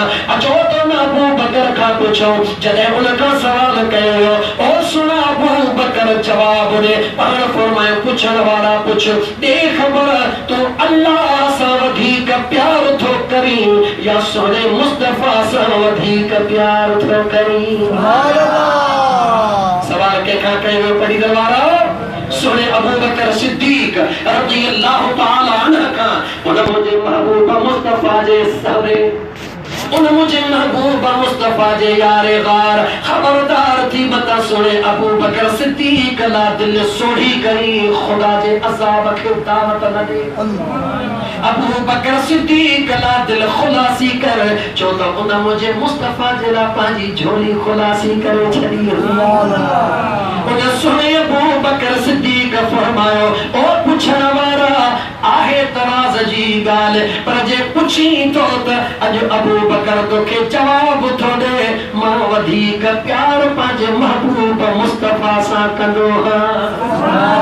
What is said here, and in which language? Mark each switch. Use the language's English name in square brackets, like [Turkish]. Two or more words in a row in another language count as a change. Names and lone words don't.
[Sindhi] अचो त न अबू बकर खां पुछो, जॾहिं उन खां सवाल कयो ओ सुना अबू बकर जवाब ॾे। पाण फरमायो पुछण वारा पुछ, दे ख़बर तू अल्लाह सां वधीक प्यार थो करीं या सोने मुस्तफा सां वधीक प्यार थो करीं? सवाल कंहिंखां कयो? पढ़ी दरबारा सोने अबू बकर सिद्दीक [Arabic] رضي الله تعالى عنه [Sindhi] खां। उन मुंहिंजे महबूब मुस्तफा जे सहुरे, उन मुझे महबूब मुस्तफा जे यारे गार खबरदार थी बता। सुने अबू बकर सिद्दीक ला दिल सोढ़ी करी खुदा जे अज़ाब खे दावत न दे। अबू बकर सिद्दीक ला दिल खुलासी कर, छो त उन मुझे मुस्तफा जे ला पंहिंजी झोली खुलासी करे छॾी। उन सुने अबू बकर सिद्दीक फरमायो ओ पुछण वारा आहे तराज़ जी ॻाल्हि, पर जे पुछी तो त अॼु अबू बकर तोखे जवाब थो ॾे मां वधीक प्यार पंहिंजे महबूब मुस्तफा सां कंदो आहियां।